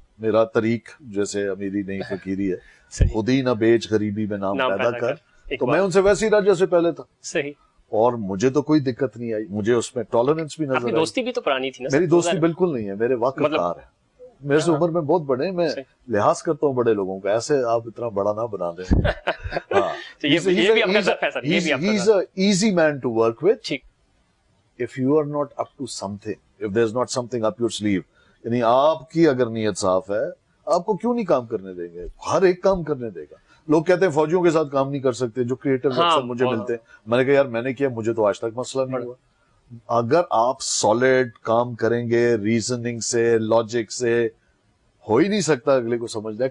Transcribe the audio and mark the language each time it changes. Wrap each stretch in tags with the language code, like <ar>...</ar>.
<ur>میرا طریق جیسے امیری نہیں فقیری ہے, خودی نہ بیچ غریبی میں نام پیدا کر, تو میں ان سے ویسے ہی رہا جیسے پہلے تھا. صحیح. اور مجھے تو کوئی دقت نہیں آئی, مجھے اس میں ٹالرنس بھی نظر آئی. دوستی بھی تو پرانی تھی نا. میری دوستی بالکل نہیں ہے, میرے واقف کار ہے. میرے سے عمر میں بہت بڑے ہیں, میں لحاظ کرتا ہوں بڑے لوگوں کا. ایسے آپ اتنا بڑا نہ بنا دیں.</ur> <en>He's an easy man to work with if you are not up to something, if there's not something up your sleeve.</en> <ur>یعنی آپ کی اگر نیت صاف ہے, آپ کو کیوں نہیں کام کرنے دیں گے؟ ہر ایک کام کرنے دے گا. لوگ کہتے ہیں فوجیوں کے ساتھ کام نہیں کر سکتے, جو کریٹو اکثر مجھے ملتے ہیں. میں نے کہا یار میں نے کیا, مجھے تو آج تک مسئلہ نہیں ہوا. اگر آپ سالڈ کام کریں گے ریزننگ سے, لاجک سے, ہو ہی نہیں سکتا اگلے کو سمجھنا ہے.</ur>